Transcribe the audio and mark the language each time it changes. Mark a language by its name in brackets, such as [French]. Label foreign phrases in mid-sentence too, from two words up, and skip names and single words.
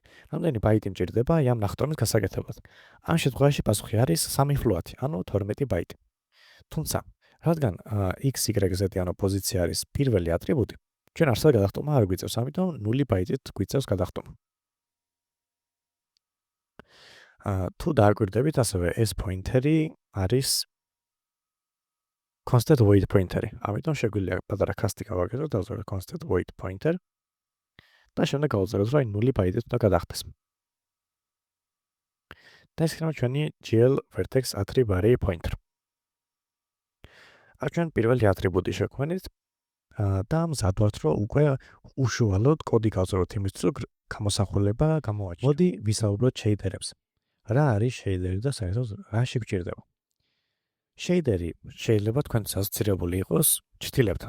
[Georgian] რამდენი ბაიტი მჭირდება ამ ნახტომის გასაკეთებლად? ამ შემთხვევაში პასუხი არის 3 ფლოათი, ანუ 12 ბაიტი. თუმცა, რადგან x, y, z ანუ პოზიცია არის პირველი ატრიბუტი, ჩვენ არსად გადახტომა არ გვიწევს, ამიტომ 0 ბაიტით გვიწევს გადახტომა. თუ დააკვირდებით, ასევე ეს პოინტერი არის [English] constant void pointer- [Georgian] ი. ამიტომ შეგვიძლია პატარა კასტი გავაკეთოთ, დავწეროთ [English] constant void pointer [Georgian] და შემდეგ გავწეროთ, რომ 0 ბაიტით უნდა გადახდეს. და ეს იქნება ჩვენი [English] GL vertex attribute array pointer. [Georgian] აქ ჩვენ პირველი ატრიბუტი შევქმნით და მზადვართ, რომ უკვე უშუალოდ კოდი გავწეროთ იმისთვის, რომ გამოსახულება გამოვაჩინოთ. მოდი ვისაუბროთ შეიდერებს. რა არის შეიდერი და საერთოდ რა შეგვჭირდება? შეიდერი შეიძლება თქვენთვის ასოცირებული იყოს ჩრდილებთან.